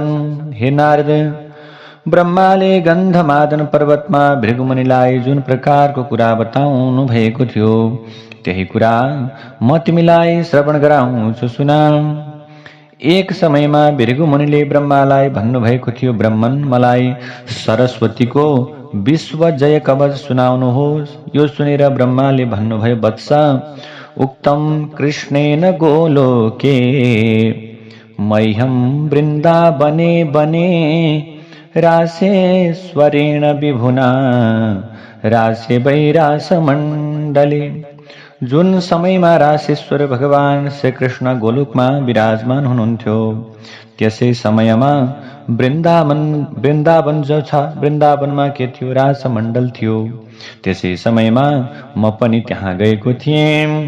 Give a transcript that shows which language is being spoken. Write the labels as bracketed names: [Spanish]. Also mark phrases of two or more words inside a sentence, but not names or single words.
[Nepali] हे नारद, ब्रह्माले गन्धमादन पर्वतमा भृगुमुनिलाई जुन प्रकारको कुरा बताउनु भएको थियो त्यही कुरा म तिमीलाई श्रवण गराउँछु सुन। एक समयमा भृगुमुनिले ब्रह्मालाई भन्नुभएको थियो, ब्रह्मन मलाई सरस्वतीको विश्व जय कवच सुनाउनुहोस्। यो सुनेर ब्रह्माले भन्नुभयो, [Sanskrit] वत्स उक्तम कृष्णेन गोलोके मह्यं वृन्दावने बने रासेश्वरेण विभुना रासे वैरासमण्डले। [Nepali] जुन समयमा रासेश्वर भगवान श्री कृष्ण गोलोकमा विराजमान हुनुहुन्थ्यो त्यसै समयमा वृन्दावन जो छ, वृन्दावनमा के थियो? रासमण्डल थियो। त्यसै समयमा म पनि त्यहाँ गएको थिएँ।